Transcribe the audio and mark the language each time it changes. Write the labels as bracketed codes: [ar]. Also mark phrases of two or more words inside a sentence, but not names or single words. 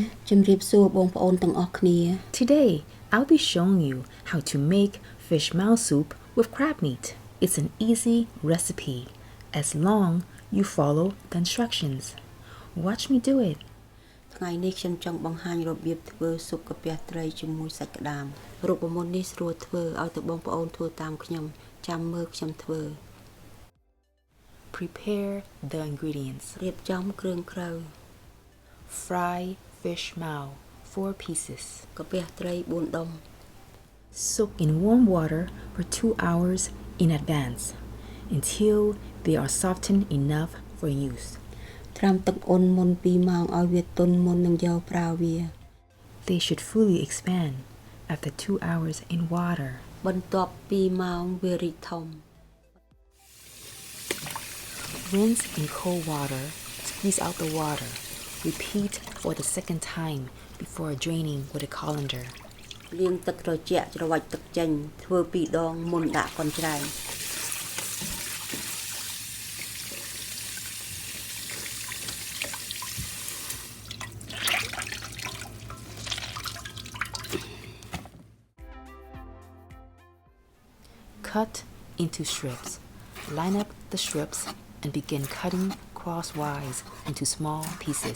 [en] Today, I'll be showing you how to make fish mao soup with crab meat. It's an easy recipe as long you follow the instructions. Watch me do it. [km] ថ្ងៃនេះខ្ញុំចង់បង្ហាញរបៀបធ្វើស៊ុបកាពះត្រីជាមួយសាច់ក្តាមរូបមន្តនេះស្រួលធ្វើឲ្យទៅបងប្អូនធ្វើតាមខ្ញុំចាំមើលខ្ញុំធ្វើ [en] Prepare the ingredients. [km] រៀបចំគ្រឿងក្រៅ [en] Fry fish mao 4 pieces. [km] កាពះត្រី4ដុំ [en] Soak in warm water for 2 hours in advance until they are softened enough for use. [km] ត្រាំទឹកអ៊ុនមុន2ម៉ោងឲ្យវាទន់មុននឹងយកប្រើវា [en] They should fully expand after 2 hours in water. [km] បន្ទាប់2ម៉ោងវារីកធំ [en] Rinse in cold water, squeeze out the water. Repeat for the second time before draining with a colander. [km] លាងទឹកត្រជាក់ច្របាច់ទឹកចេញធ្វើ2ដងមុនដាក់កូនច្រែង [en] Cut into strips. Line up the strips and begin cutting crosswise into small pieces.